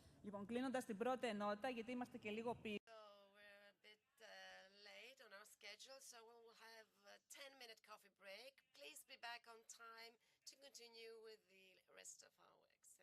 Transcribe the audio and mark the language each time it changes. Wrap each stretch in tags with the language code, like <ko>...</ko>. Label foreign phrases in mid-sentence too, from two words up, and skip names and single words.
<el>Λοιπόν, κλείνοντας την πρώτη ενότητα, γιατί είμαστε και λίγο πίσω.</el> <en>We're a bit late on our schedule, so we'll have a 10-minute coffee break. Please be back on time to continue with the rest of our work.</en>